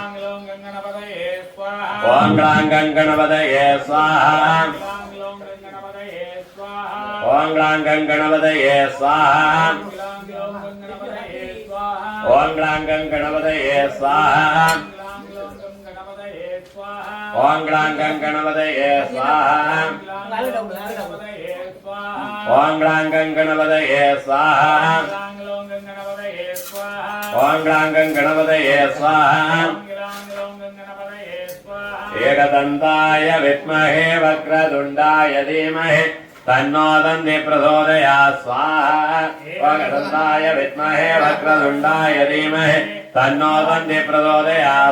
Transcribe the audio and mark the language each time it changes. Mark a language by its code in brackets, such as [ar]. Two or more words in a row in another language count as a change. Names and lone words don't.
[sa] ॐ ग्लां गं गणपतये स्वाहा. ॐ ग्लां गं गणपतये स्वाहा. ॐ ग्लां गं गणपतये स्वाहा. ओम ग्लां गणपतये स्वाहा ओम ग्लां गणपतये स्वाहा ओम ग्लां गणपतये स्वाहा एकदन्ताय विद्महे वक्रतुण्डाय धीमहि तन्नो दन्ति प्रचोदयात् स्वाहा एकदन्ताय विद्महे वक्रतुण्डाय धीमहि तन्नो दन्ति प्रचोदयात्